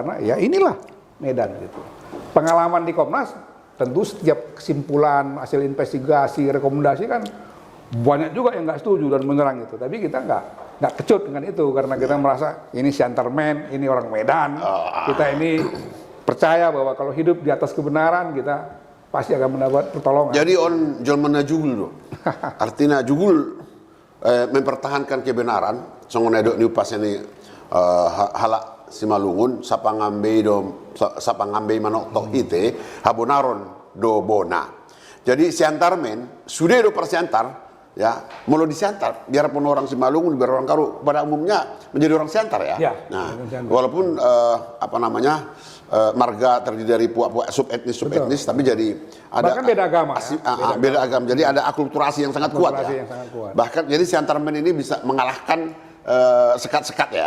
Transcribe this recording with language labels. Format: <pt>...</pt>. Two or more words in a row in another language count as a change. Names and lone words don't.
<id>Karena ya inilah Medan gitu. Pengalaman di Komnas, tentu setiap kesimpulan, hasil investigasi, rekomendasi kan banyak juga yang nggak setuju dan menyerang itu. Tapi kita nggak kecut dengan itu, karena kita merasa ini Siantarmen, ini orang Medan, kita ini percaya bahwa kalau hidup di atas kebenaran, kita pasti akan mendapat pertolongan.</id> <bbc>Jadi on jolmana jugul,</bbc> <id>artinya jugul mempertahankan kebenaran.</id> <bbc>Songon edok ni upas ini halak Simalungun, sapa ngambe manok tok ite, Habonaron do bona.</bbc> <id>Jadi Siantarmen sudah do persiantar. Ya, mau di Siantar, biarpun orang Simalungun, biar orang Karo, pada umumnya menjadi orang Siantar ya. Nah, walaupun marga terdiri dari puak-puak subetnis, tapi jadi ada bahkan beda agama. Beda agama. Jadi ada akulturasi yang sangat kuat ya. Bahkan jadi Siantarmen ini bisa mengalahkan sekat-sekat ya.</id>